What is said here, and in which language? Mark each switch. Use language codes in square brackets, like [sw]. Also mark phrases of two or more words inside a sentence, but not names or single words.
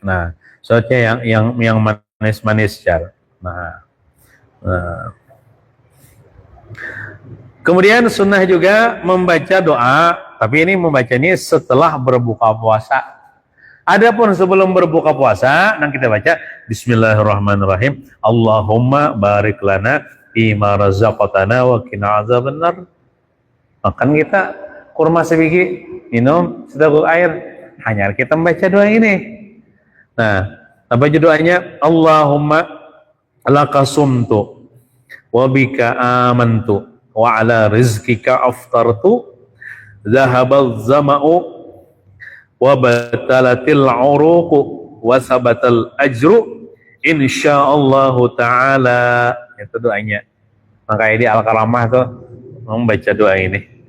[id] Nah soalnya yang manis-manis jar. Nah kemudian sunnah juga membaca doa, tapi ini membaca ini setelah berbuka puasa. Adapun sebelum berbuka puasa, nah kita baca Bismillahirrahmanirrahim. [ar] اللهم بارك لنا فيما رزقتنا وقنا عذاب النار. [id] Makan kita kurma sebiji, minum sedekah air, hanya kita membaca doa ini. Nah, baca doanya [ar] اللهم لك صمت وبك آمنت وعلى رزقك أفطرت ذهب الظمأ وابتلت العروق وثبت الأجر إن شاء الله تعالى. [id] Itu doanya. Makanya di Al-Karamah tuh membaca doa ini.